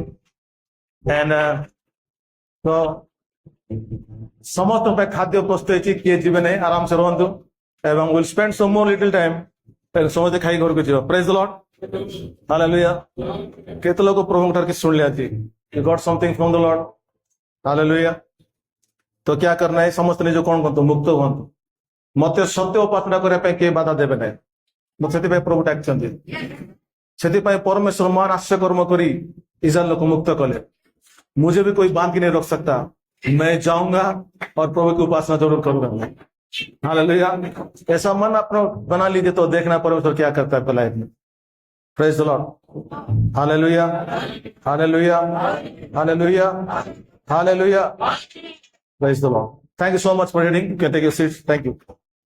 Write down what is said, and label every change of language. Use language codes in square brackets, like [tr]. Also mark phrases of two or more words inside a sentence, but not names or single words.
[or] ତ ସମସ୍ତଙ୍କ ପାଇଁ ଖାଦ୍ୟ ପ୍ରସ୍ତୁତ ହେଇଛି, କିଏ ଯିବେ ନାହିଁ, ଆରାମସେ ରୁହନ୍ତୁ। ଏବଂ [en] will spend some more little time, [or] ସମସ୍ତେ ଖାଇ ଘରକୁ ଯିବ। [en] praise the Lord, [or] ହାଲେଲୁୟା। କେତେ ଲୋକ ପ୍ରଭୁଙ୍କ ଠାରୁ କିଛି ଶୁଣିଲେ ଆଜି? [en] You got something from the Lord, [or] ହାଲେଲୁୟା। ତ [hi] क्या करना है, [or] ସମସ୍ତେ ନିଜ କଣ କରନ୍ତୁ, ମୁକ୍ତ ହୁଅନ୍ତୁ। ମତେ ସତ୍ୟ ଉପାସନା କରିବା ପାଇଁ କେହି ବାଧା ଦେବେ ନାହିଁ। ମୁଁ ସେଥିପାଇଁ ପ୍ରଭୁ ଡାକିଛନ୍ତି। ସେଥିପାଇଁ ପରମେଶ୍ୱର ମହାନ ଆଶ୍ଚର୍ଯ୍ୟ କର୍ମ କରି ଇସ୍ରାଏଲ ଲୋକ ମୁକ୍ତ କଲେ। [hi] मुझे भी कोई बांध के नहीं रोक सकता। मैं जाऊंगा और प्रभु की उपासना जरूर करूंगा। हालेलुया। ऐसा मन अपना बना लीजिए तो देखना परमेश्वर क्या करता है लाइफ में। [en] praise the Lord, [hi] हालेलुया, हालेलुया, हालेलुया, हालेलुया। [en] Praise the Lord. Thank you so much for reading. You can take your seats. Thank you.